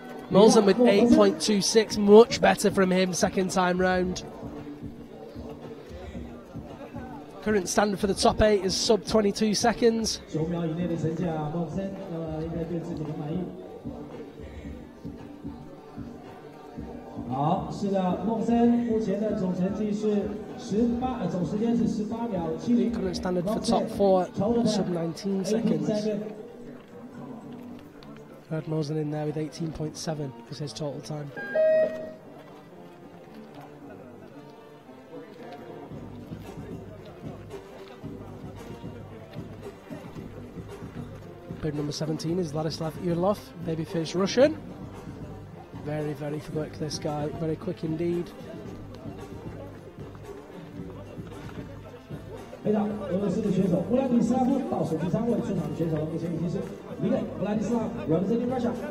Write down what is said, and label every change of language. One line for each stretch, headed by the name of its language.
English: Mosen with 8.26, much better from him second time round. Current standard for the top 8 is sub 22 seconds.
Chinese: 9秒以内的成绩啊，孟森应该对自己很满意。好，是的，孟森目前的总成绩是总时间是18秒70。
English: Current standard for top 4, sub 19 seconds. Radmosen in there with 18.7 is his total time. Bib number 17 is Vladislav Urlov, babyface Russian. Very, very quick, this guy, very quick indeed.
Chinese: 回到俄罗斯的选手布拉迪斯拉夫倒数第3位出场的选手，目前已经是1位布拉迪斯拉夫
English: representing Russia。